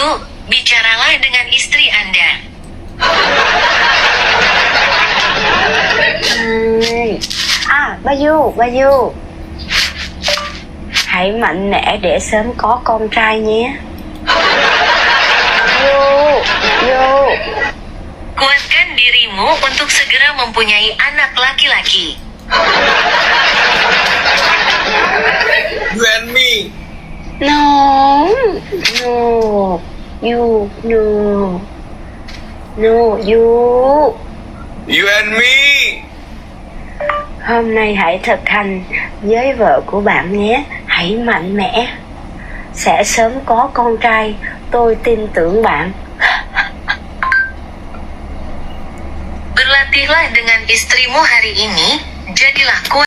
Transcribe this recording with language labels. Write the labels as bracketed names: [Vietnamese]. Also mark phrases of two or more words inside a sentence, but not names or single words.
[Indonesian] Bicaralah dengan istri Anda. Bayu, [Vietnamese] hãy mạnh mẽ để sớm có con trai nhé. [Indonesian] Yu. Kuatkan dirimu untuk segera mempunyai anak laki-laki. [English] You and me. No, you. You and me. [Vietnamese] Hôm nay hãy thực hành với vợ của bạn nhé. Hãy mạnh mẽ. Sẽ sớm có con trai. Tôi tin tưởng bạn. [Indonesian] Berlatihlah dengan istrimu hari ini, jadilah kuat.